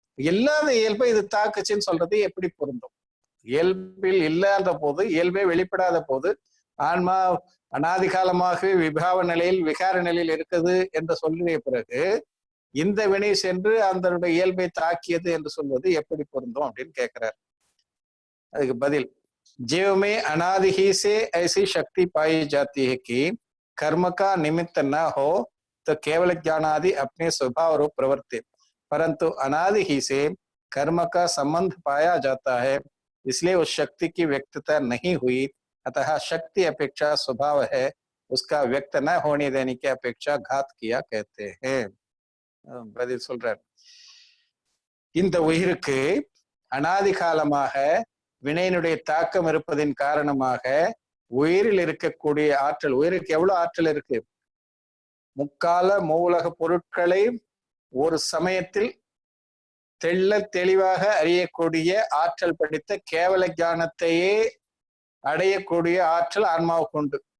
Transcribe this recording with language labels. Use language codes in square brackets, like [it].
[ta] இல்லாத இயல்பை இது தாக்குச்சுன்னு சொல்றது எப்படி பொருந்தும்? இயல்பில் இல்லாத போது, இயல்பே வெளிப்படாத போது ஆன்மா அனாதி காலமாகவே விபாவ நிலையில், விகார நிலையில் இருக்குது என்று சொல்லிய பிறகு இந்த வினை சென்று அதனுடைய இயல்பை தாக்கியது என்று சொல்வது எப்படி பொருந்தும் அப்படின்னு கேட்கிறார். அதுக்கு பதில், [hi] जीव में अनादि ही से ऐसी शक्ति पाई जाती है कि कर्म का निमित्त न हो तो केवल ज्ञानादि अपने स्वभाव रूप प्रवृत्ति. परंतु अनादि ही से कर्म का संबंध पाया जाता है, इसलिए उस शक्ति की व्यक्तता नहीं हुई। अतः शक्ति अपेक्षा स्वभाव है, उसका व्यक्त न होने देने की अपेक्षा घात किया कहते हैं। [ta] பதில் சொல்றார். இந்த உயிருக்கு அனாதி காலமாக வினையினுடைய தாக்கம் இருப்பதின் காரணமாக உயிரில் இருக்கக்கூடிய ஆற்றல், உயிருக்கு எவ்வளவு ஆற்றல் இருக்கு? முக்கால மூலக பொருட்களை ஒரு சமயத்தில் தெள்ள தெளிவாக அறியக்கூடிய ஆற்றல் படித்த கேவல ஞானத்தையே அடையக்கூடிய ஆற்றல் ஆன்மாவுக்கு உண்டு.